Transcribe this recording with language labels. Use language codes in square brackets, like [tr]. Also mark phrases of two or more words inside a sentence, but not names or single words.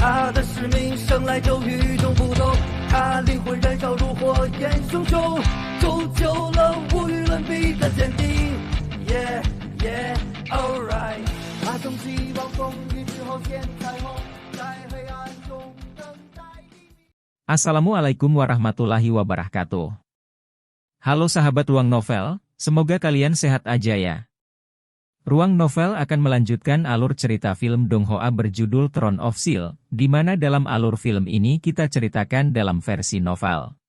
[zh] 他的使命生来就与众不同，他灵魂燃烧如火焰熊熊，铸就了无与伦比的坚定。 [en] Yeah, yeah, alright。 [zh] 他从希望风雨之后见彩虹，在黑暗中等待黎明。 [ar] السلام عليكم ورحمة الله وبركاته. [id] Halo sahabat Ruang Novel, semoga kalian sehat aja ya. Ruang Novel akan melanjutkan alur cerita film Dong Hoa berjudul Throne of Steel, di mana dalam alur film ini kita ceritakan dalam versi novel.